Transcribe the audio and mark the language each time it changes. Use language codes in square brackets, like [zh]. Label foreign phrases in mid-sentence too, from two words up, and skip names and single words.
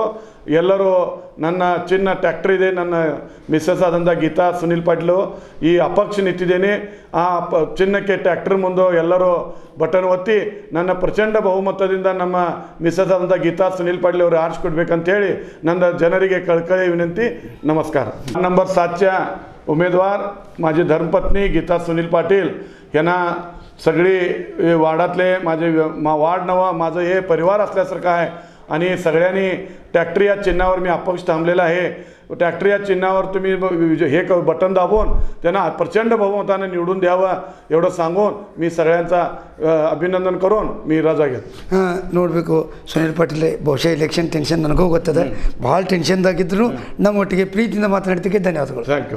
[kn] ಎಲ್ಲರೂ ನನ್ನ ಚಿನ್ನ ಟ್ಯಾಕ್ಟ್ರ್ ಇದೆ, ನನ್ನ ಮಿಸ್ಸಸ್ ಆದಂಥ ಗೀತಾ ಸುನೀಲ್ ಪಾಟೀಲು ಈ ಅಪಕ್ಷ ನಿಂತಿದ್ದೇನೆ. ಆ ಚಿನ್ನಕ್ಕೆ ಟ್ಯಾಕ್ಟ್ರ್ ಮುಂದೆ ಎಲ್ಲರೂ ಬಟನ್ ಒತ್ತಿ ನನ್ನ ಪ್ರಚಂಡ ಬಹುಮತದಿಂದ ನಮ್ಮ ಮಿಸ್ಸಸ್ ಆದಂಥ ಗೀತಾ ಸುನೀಲ್ ಪಾಟೀಲ್ ಅವರು ಆರಿಸ್ಕೊಡ್ಬೇಕಂತೇಳಿ ನನ್ನ ಜನರಿಗೆ ಕಳ್ಕಳಿ विनंती. [mr] नमस्कार. नंबर 7च्या उमेदवार माझी धर्मपत्नी गीता सुनील पाटील यांना सगळी वार्डातले माझे वार्ड नवा माझं हे परिवार असल्यासारखं आहे आणि सगळ्यांनी ट्रॅक्टर या चिन्हावर मी अपक्ष थांबलेला आहे. ट्रॅक्टर या चिन्हावर तुम्ही हे बटन दाबून त्यांना प्रचंड बहुमताने निवडून द्यावं एवढं सांगून मी सगळ्यांचा अभिनंदन करून मी रजा घेतो. [kn] ನೋಡಬೇಕು ಸುನೀಲ್ ಪಾಟೀಲ್ ಬಹುಶಃ [en] election tension [kn] ನನಗೂ ಗೊತ್ತದೆ, ಭಾಳ ಟೆನ್ಷನ್ದಾಗಿದ್ದರು ನಮ್ಮೊಟ್ಟಿಗೆ ಪ್ರೀತಿಯಿಂದ ಮಾತನಾಡ್ತಿಗೆ ಧನ್ಯವಾದಗಳು. [en] thank you.